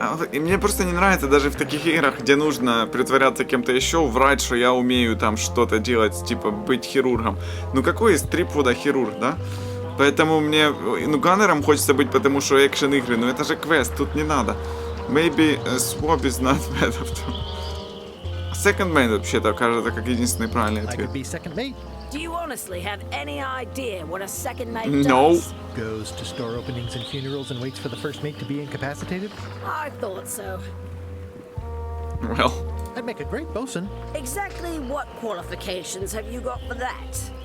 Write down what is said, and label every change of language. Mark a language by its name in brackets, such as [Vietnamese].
[Russian] И мне просто не нравится даже в таких играх, где нужно притворяться кем-то еще, врать, что я умею там что-то делать, типа быть хирургом. Ну какой из Трипвуда хирург, да? Поэтому мне, ну, ганнером хочется быть, потому что экшен игры, но это же квест, тут не надо. [English] Maybe swap is not bad after. [Russian] Second mate вообще-то кажется как единственный правильный ответ. [English] Do you honestly have any idea what a second mate No. does? Goes to store openings and funerals and waits for the first mate to be incapacitated? I thought so. Well. I'd make a great bosun. Exactly what qualifications have you got for that?